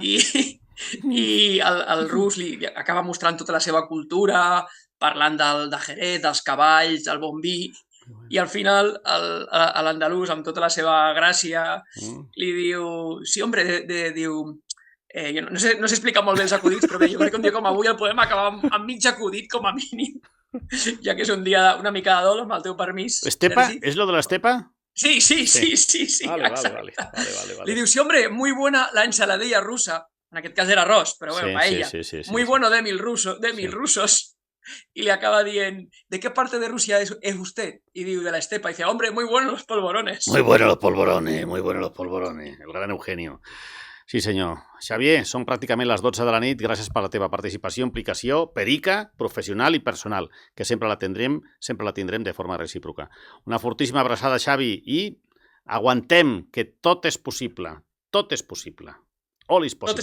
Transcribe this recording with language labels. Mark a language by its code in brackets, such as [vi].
[ca] I el rus li acaba mostrant tota la seva cultura, parlant de Jerez, dels cavalls, del bon vi, i al final l'andalús, amb tota la seva gràcia, li diu... Sí, hombre, diu... No sé explicar molt bé els acudits, però bé, jo crec que un dia com avui el podem acabar amb mig acudit, com a mínim, ja que és un dia una mica de dol, amb el teu permís. [es] ¿Estepa? ¿Es lo de la estepa? Sí. Vale. [ca] Li diu, [es] sí, hombre, muy buena la ensaladilla rusa. [ca] En aquest cas era arròs, però bueno, paella. [es] Muy bueno de mil rusos. Y le acaba diciendo, ¿de qué parte de Rusia es usted? Y digo, de la estepa. Y dice, hombre, muy buenos los polvorones. Muy buenos los polvorones. [ca] El gran Eugenio. Sí, senyor. Xavier, són pràcticament les 12 de la nit. Gràcies per la teva participació, implicació, perica, professional i personal, que sempre la tindrem de forma recíproca. Una fortíssima abraçada, Xavi, i aguantem, que tot és possible. Tot és possible. [en] All is possible.